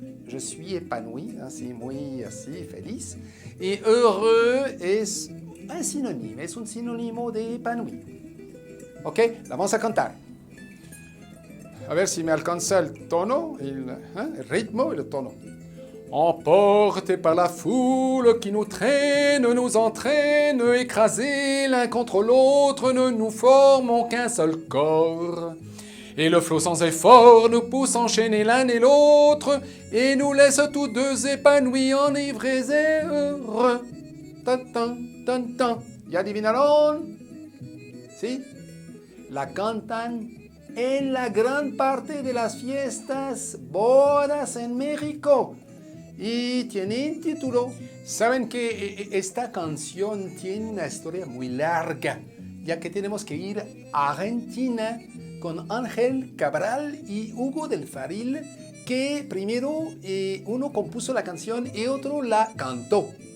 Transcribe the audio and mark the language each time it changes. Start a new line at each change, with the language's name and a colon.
French: Je suis épanoui,
Spanish: así, muy así, feliz. Y heureux es un sinónimo, es un sinónimo de épanoui. ¿Ok? La vamos a cantar. A ver si me alcanza el tono, el ritmo y el tono.
French: Emportés par la foule qui nous traîne, nous entraîne, écrasés l'un contre l'autre, ne nous formons qu'un seul corps. Et le flot sans effort nous pousse enchaîner l'un et l'autre, et nous laisse tous deux épanouis, enivrés et heureux.
Spanish: Tan, tan, tan, tan. ¿Ya adivinaron? ¿Sí? La cantan en la gran parte de las fiestas, bodas en México. Y tiene título. Saben que esta canción tiene una historia muy larga, ya que tenemos que ir a Argentina con Ángel Cabral y Hugo del Faril, que primero uno compuso la canción y otro la cantó.